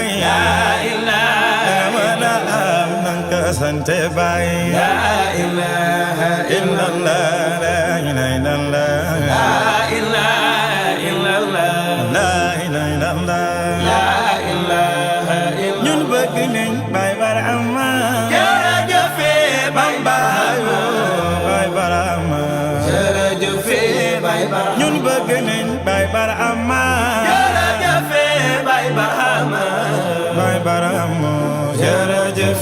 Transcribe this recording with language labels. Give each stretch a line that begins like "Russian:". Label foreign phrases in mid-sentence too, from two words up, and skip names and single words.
Arabic: لا إله لنا منا ننتو سند باي لا إله إلا الله لا إله إلا الله لا إله إلا الله لا إله إلا الله لا إله إلا
Wolof: ñun bëgg nañ Baay Barhama jërëjëf Baay Barhama Baay Barhama jërëjëf Baay Barhama ñun bëgg nañ Baay Barhama jërëjëf Baay Barhama Baay Barhama jërëjëf